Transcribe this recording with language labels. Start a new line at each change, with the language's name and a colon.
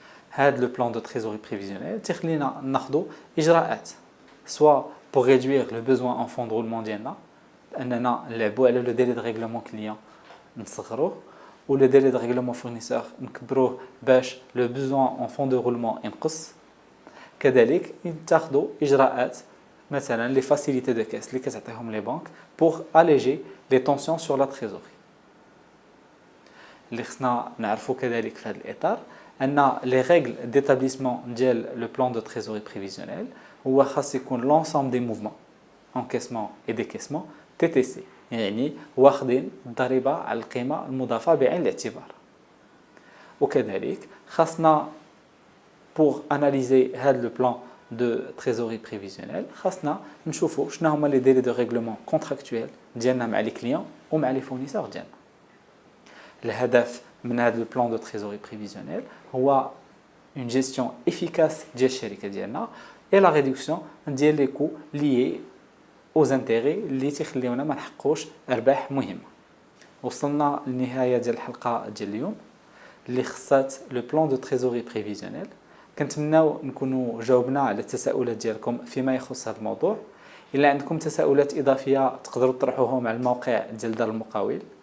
Arabic: هذا لو بلان دو تريزوري بريفيزيونيل تخلينا ناخذوا اجراءات soit pour réduire le besoin en fonds de roulement ديالنا اننا نلعبوا على لو ديلي دو ريغلومون كليون نصغروه و لو ديلي دو ريغلومون فورنيسور نكبروه باش لو besoin en fonds de roulement ينقص. كذلك يتخذوا اجراءات مثلا
French: les facilités de caisse
Arabic: اللي كتعطيهم لي بانك
French: pour alléger les tensions sur la trésorerie.
Arabic: اللي خصنا نعرفوا كذلك في هذا الاطار ان
French: les règles d'établissement
Arabic: ديال
French: le plan de trésorerie prévisionnelle
Arabic: هو خاص يكون
French: l'ensemble des mouvements encaissement et décaissement TTC،
Arabic: يعني واخدين الضريبه على القيمه المضافه بعين الاعتبار. وكذلك خاصنا
French: pour analyser
Arabic: هذا
French: le plan de trésorerie prévisionnelle
Arabic: خاصنا نشوفوا شنو هما
French: les délais de règlement contractuel
Arabic: ديالنا مع les clients ومع
French: les fournisseurs
Arabic: ديالنا. الهدف من هذا
French: le plan de trésorerie prévisionnelle
Arabic: هو
French: une gestion efficace
Arabic: ديال الشركه ديالنا
French: et la réduction
Arabic: ديال
French: les coûts liés aux intérêts
Arabic: اللي تيخليونا ما نحققوش ارباح مهمه. وصلنا للنهايه ديال الحلقه ديال اليوم اللي خصات لو بلان دو تريزوري بريفيزيونيل. كنتمناو نكونوا جاوبنا على التساؤلات ديالكم فيما يخص هذا الموضوع. الا عندكم تساؤلات اضافيه تقدروا تطرحوهم على الموقع ديال دار المقاول.